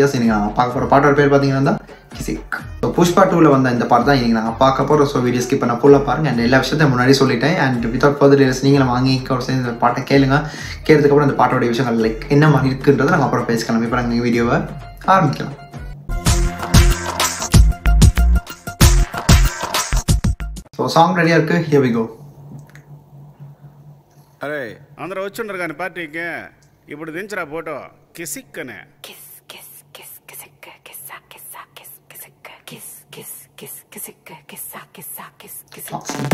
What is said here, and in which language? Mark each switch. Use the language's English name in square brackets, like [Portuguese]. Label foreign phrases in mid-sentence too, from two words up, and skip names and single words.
[Tamil] எஸ் இன்னைக்கு நாங்கள் பார்க்க போகிற பாட்டோட பேர் பார்த்தீங்கன்னா கிசிக். ஸோ புஷ்பா 2ல வந்த இந்த பாட்டு தான் இன்னைக்கு நாங்கள் பார்க்க போகிறோம். ஸோ வீடியோ ஸ்கிப் பண்ண ஃபுல்லாக பாருங்கள் அண்ட் எல்லா விஷயத்தையும் முன்னாடி சொல்லிட்டேன். அண்ட் [English] without further deals [Tamil] நீங்களும் வாங்கி சேர்ந்து இந்த பாட்டை கேளுங்க. கேட்டதுக்கப்புறம் இந்த பாட்டோட விஷயங்கள் லைக் என்ன மாதிரி இருக்குன்றதை நாங்கள் அப்புறம் பேசிக்கலாம். இப்போ நாங்கள் வீடியோவை ஆரம்பிக்கலாம். [English] so song ready [Tamil] இருக்கு, [English] here we go. [Telugu] అరే అందరూ వచ్చుండరు కానీ పార్టీకి ఇప్పుడు దించరా ఫోటో కిసిక్ అనే కిస్ కిస్ కిస్ కిసిక్ కిస్సా కిస్సా కిస్ కిసిక్ కిస్ కిస్ కిస్ కిసిక్ కిస్సా కిస్సా కిస్ కిసిక్